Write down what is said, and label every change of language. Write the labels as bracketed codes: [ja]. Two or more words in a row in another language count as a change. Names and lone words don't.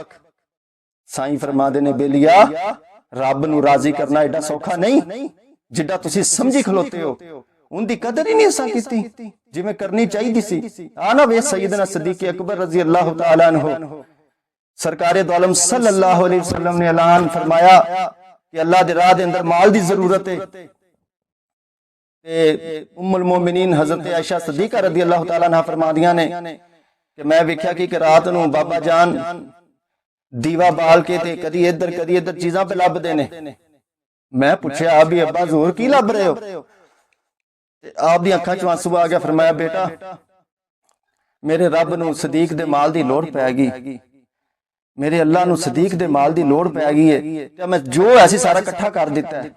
[pa] ਸਾਈਂ ਫਰਮਾਉਂਦੇ ਨੇ ਬੇਲੀਆ ਰੱਬ ਨੂੰ ਰਾਜ਼ੀ ਕਰਨਾ ਐਡਾ ਸੌਖਾ ਨਹੀਂ ਜਿੱਡਾ ਤੁਸੀਂ ਸਮਝੀ ਖਲੋਤੇ ਹੋ। ਉਹਦੀ ਕਦਰ ਹੀ ਨਹੀਂ ਅਸਾਂ ਕੀਤੀ ਜਿਵੇਂ ਕਰਨੀ ਚਾਹੀਦੀ ਸੀ। ਆ ਨਾ ਵੇ ਸੈਯਦਨਾ ਸਿੱਦੀਕ ਅਕਬਰ [ar] رضي الله تعالى عنه [pa] ਸਰਕਾਰੇ ਦੋ ਆਲਮ [ar] صلى الله عليه وسلم [pa] ਨੇ ਐਲਾਨ ਫਰਮਾਇਆ ਕਿ ਅੱਲਾਹ ਦੇ ਰਾਹ ਦੇ ਅੰਦਰ ਮਾਲ ਦੀ ਜ਼ਰੂਰਤ ਹੈ ਤੇ ਉੱਮੁਲ ਮੋਮਿਨੀਨ ਹਜ਼ਰਤ ਆਇਸ਼ਾ ਸਿੱਦੀਕਾ [ar] رضي الله تعالى عنها [pa] ਫਰਮਾਂਦੀਆਂ ਨੇ ਕਿ ਮੈਂ ਵੇਖਿਆ ਕਿ ਰਾਤ ਨੂੰ ਬਾਬਾ ਜਾਨ ਦੀਵਾ ਬਾਲ ਕੇ ਤੇ ਕਦੀ ਇੱਧਰ ਚੀਜ਼ਾਂ पे ਲੱਭਦੇ ਨੇ। ਮੈਂ ਪੁੱਛਿਆ ਵੀ ਅੱਬਾ ਜ਼ੋਰ ਕੀ ਲੱਭ ਰਹੇ ਹੋ? ਤੇ ਆਪ ਦੀ ਅੱਖਾਂ 'ਚ ਆਂਸੂ ਆ ਗਿਆ। ਫਰਮਾਇਆ ਬੇਟਾ ਮੇਰੇ ਰੱਬ ਨੂੰ ਸਦੀਕ ਦੇ ਮਾਲ ਦੀ ਲੋੜ ਪੈ ਗਈ, ਮੇਰੇ ਅੱਲਾ ਨੂੰ ਸਦੀਕ ਦੇ ਮਾਲ ਦੀ ਲੋੜ ਪੈ ਗਈ ਹੈ ਤੇ ਮੈਂ ਜੋ ਐਸੀ ਸਾਰਾ ਇਕੱਠਾ ਕਰ ਦਿੱਤਾ ਹੈ।